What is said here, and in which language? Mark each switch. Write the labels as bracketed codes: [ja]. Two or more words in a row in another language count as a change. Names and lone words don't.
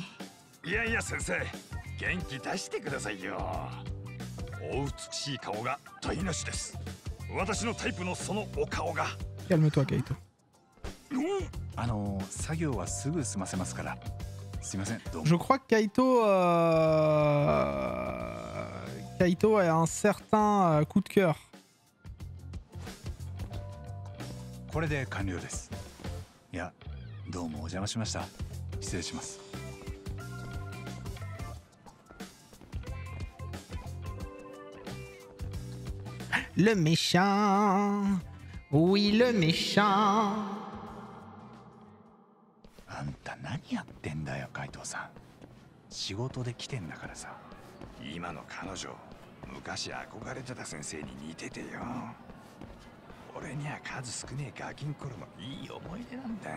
[ja] いやいや先生、元気出してくださいよ。お美しい顔が台無しです。私のタイプのそのお顔が。 [fr] Calme-toi, Kaito. [ja] 作業はすぐ済ませますから。すいません。どうも。 [fr] Je crois que Kaito a un certain coup de cœur. [ja] これで完了です。いや、 どうもお邪魔しました。失礼します。 [fr] Le méchant. Oui, le méchant. [ja] あんた何やってんだよ、海藤さん。仕事で来てんだからさ。今の彼女、昔憧れてた先生に似ててよ。俺には数少ねえガキン頃のいい思い出なんだ。